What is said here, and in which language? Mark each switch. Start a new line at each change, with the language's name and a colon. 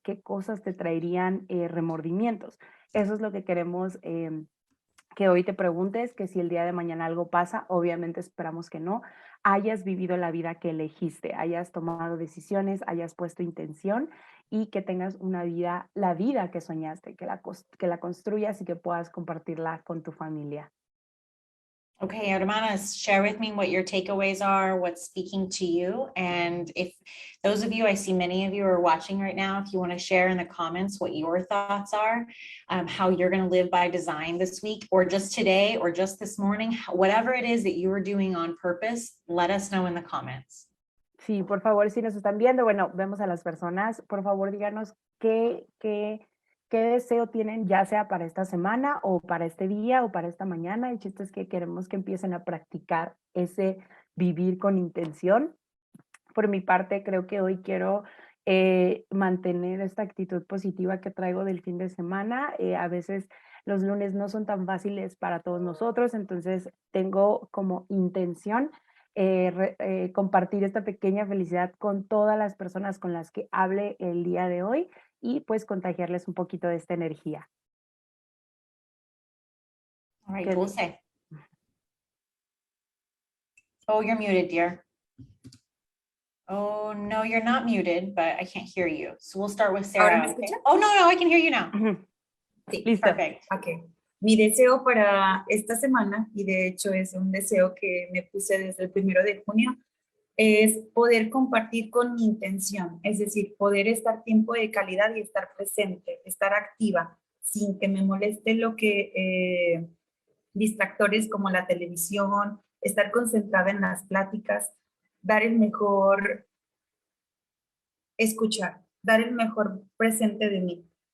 Spanish: ¿Qué cosas te traerían remordimientos? Eso es lo que queremos que hoy te preguntes, que si el día de mañana algo pasa, obviamente esperamos que no, hayas vivido la vida que elegiste, hayas tomado decisiones, hayas puesto intención y que tengas una vida, la vida que soñaste, que la construyas y que puedas compartirla con tu familia.
English: Okay,
Spanish: hermanas,
English: share with me what your takeaways are, what's speaking to you. And if those of you, I see many of you are watching right now, if you want to share in the comments what your thoughts are, how you're going to live by design this week, or just today, or just this morning, whatever it is that you are doing on purpose, let us know in the comments.
Spanish: Sí, por favor, si nos están viendo, bueno, vemos a las personas, por favor díganos qué deseo tienen, ya sea para esta semana o para este día o para esta mañana. El chiste es que queremos que empiecen a practicar ese vivir con intención. Por mi parte, creo que hoy quiero mantener esta actitud positiva que traigo del fin de semana. A veces los lunes no son tan fáciles para todos nosotros, entonces tengo como intención compartir esta pequeña felicidad con todas las personas con las que hable el día de hoy y pues contagiarles un poquito de esta energía.
English: All right, Good. Dulce. Oh, you're muted, dear. Oh, no, you're not muted, but I can't hear you. So we'll start with Sarah.
Spanish: ¿Ahora me
English: Okay?
Spanish: escucha?
English: Oh, no, I can hear you now.
Spanish: Sí, Listo.
English: Perfect. ok.
Spanish: Mi deseo para esta semana, y de hecho es un deseo que me puse desde el 1 de junio, es poder compartir con mi intención, es decir, poder estar tiempo de calidad y estar presente, estar activa, sin que me moleste lo que distractores como la televisión, estar concentrada en las pláticas, dar el mejor escuchar, dar el mejor presente de mí.